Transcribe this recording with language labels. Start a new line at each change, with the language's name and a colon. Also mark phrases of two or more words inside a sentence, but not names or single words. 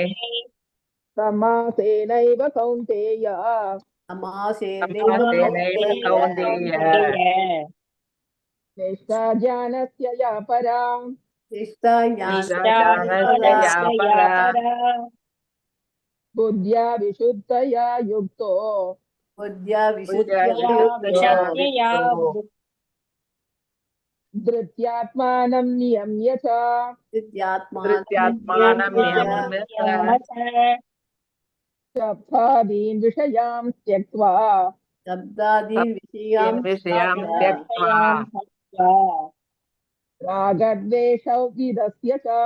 Sanskrit: समासेनैव कौन्तेय समासेनैव कौन्तेय निष्ठा ज्ञानस्य या परा बुद्ध्या विशुद्धया युक्तो धृत्यात्मानं नियम्य च शब्दादीन् विषयान् त्यक्त्वा रागद्वेषौ विदस्य च